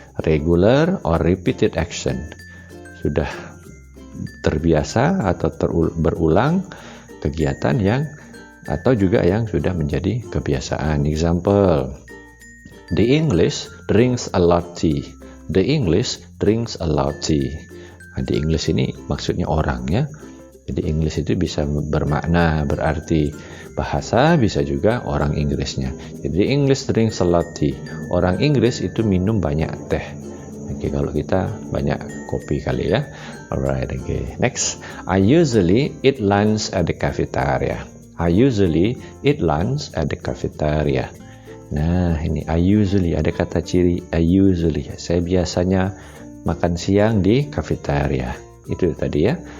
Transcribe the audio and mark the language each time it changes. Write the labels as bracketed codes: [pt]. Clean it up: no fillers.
[en] Regular or repeated action, [id] sudah terbiasa atau berulang kegiatan yang atau juga yang sudah menjadi kebiasaan. [en] Example, the English drinks a lot tea. The English drinks a lot tea. [id] Nah, the English ini maksudnya orang ya. Jadi English itu bisa bermakna, berarti bahasa, bisa juga orang Inggrisnya. Jadi [en] English drinks a lot tea. [id] Orang Inggris itu minum banyak teh. Kalau kita banyak kopi kali ya. [en] Alright, next. I usually eat lunch at the cafeteria. I usually eat lunch at the cafeteria. [id] Nah, ini [en] I usually, [id] ada kata ciri I usually. Saya biasanya makan siang di cafeteria. Itu tadi ya.